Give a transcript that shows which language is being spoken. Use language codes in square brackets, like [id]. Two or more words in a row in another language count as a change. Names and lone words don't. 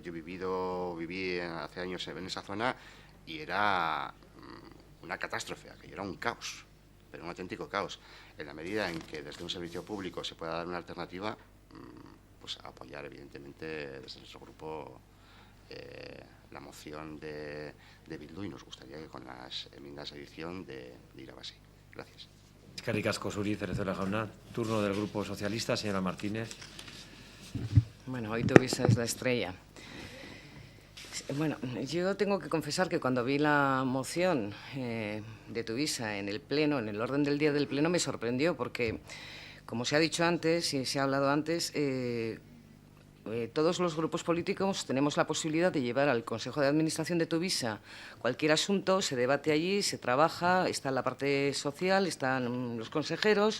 [es] Yo viví hace años en esa zona, y era una catástrofe, aquello era un caos, pero un auténtico caos. En la medida en que desde un servicio público se pueda dar una alternativa, pues apoyar, evidentemente, desde nuestro grupo la moción de Bildu, y nos gustaría que con las enmiendas de adición de Irabazi. Gracias. [eu] Eskerrik asko zuri, Cerezuela jauna. [es] Turno del grupo socialista, señora Martínez. Bueno, hoy Tuvisa es la estrella. Bueno, yo tengo que confesar que cuando vi la moción de Tuvisa en el Pleno, en el orden del día del Pleno, me sorprendió, porque, como se ha dicho antes y se ha hablado antes, todos los grupos políticos tenemos la posibilidad de llevar al Consejo de Administración de Tuvisa cualquier asunto, se debate allí, se trabaja, está la parte social, están los consejeros.